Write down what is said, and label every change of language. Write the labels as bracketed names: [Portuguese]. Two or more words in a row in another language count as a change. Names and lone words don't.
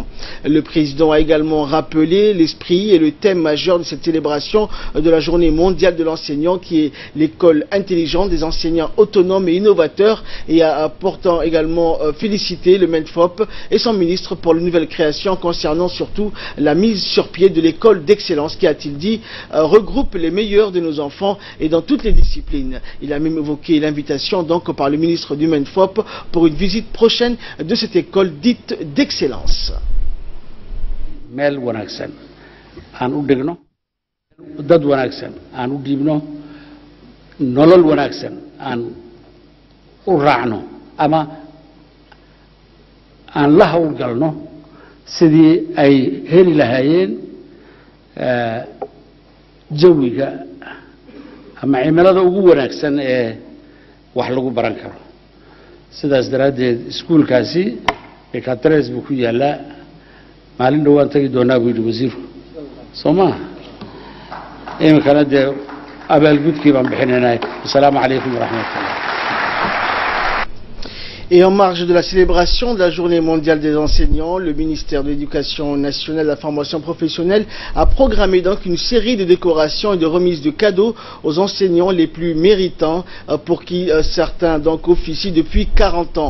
[French] Le président a également rappelé l'esprit et le thème majeur de cette célébration de la journée mondiale de l'enseignant qui est l'école intelligente des enseignants autonomes et innovateurs et a pourtant également félicité le MENFOP et son ministre pour la nouvelle création concernant surtout la mise sur pied de l'école d'excellence qui, a-t-il dit, regroupe les meilleurs de nos enfants et dans toutes les disciplines. Il a même évoqué l'invitation donc par le ministre du MENFOP pour une visite prochaine de cette école dite d'excellence. [Somali] Meel wanaagsan aan u dhigno dad wanaagsan aan u dhiibno nolol wanaagsan aan u raacno ama aan la hawlgalno sidii ay heli lahaayeen jawiga ama cimilada ugu wanaagsan ee wax lagu baran karo. sidaas daraaddeed iskuulkaasi ekatres buu ku yaalaa maalin dhowaan tagi doonaa buu yidhi wasiirku soo maaha iminkana dee abaalgudkii baan bixinaynaa. [Arabic] السلام عليكم ورحمة الله. [French] Et en marge de la célébration de la journée mondiale des enseignants, le ministère de l'Éducation nationale et de la formation professionnelle a programmé donc une série de décorations et de remises de cadeaux aux enseignants les plus méritants pour qui certains donc officient depuis 40 ans.